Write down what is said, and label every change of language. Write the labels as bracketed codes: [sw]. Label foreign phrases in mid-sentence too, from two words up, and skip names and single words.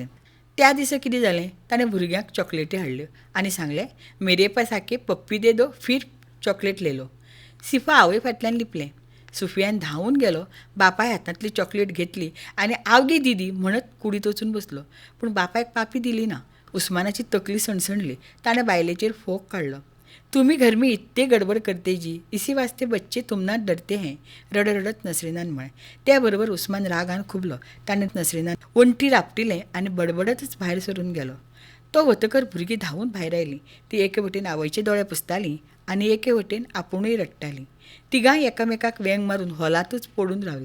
[kok] त्या दिसा कितें जालें, ताणें भुरग्यांक चॉकलेटी हाडल्यो आनी सांगलें, [hi] मेरे पास आके पप्पी दे दो फिर चॉकलेट ले लो. [kok] सिफा आवय फाटल्यान लिपलें. सुफियान धांवून गेलो, बापाय हातांतली चॉकलेट घेतली आनी आवगी दीदी म्हणत कुडीत वचून बसलो. पूण बापायक पापी दिली ना. उस्मानाची तकली सणसणली. ताणें बायलेचेर फोग काडलो. [hi] तुम्ही घर में इतने गडबड करते जी, इसी वास्ते बच्चे तुमना डरते हैं. [kok] रडत नसरीनान म्हळें. त्या बरोबर उस्मान रागान खुबलो. ताणें नसरीनान वंटी रापटिलें आनी बडबडतच भायर सरून गेलो. तो वतकर भुरगीं धांवून भायर आयलीं. ती एके वटेन आवयचे दोळे पुसतालीं आनी एके वटेन आपुणूय रडटालीं. तिगांय एकामेकाक वेंग मारून हॉलांतूच पडून रावलीं.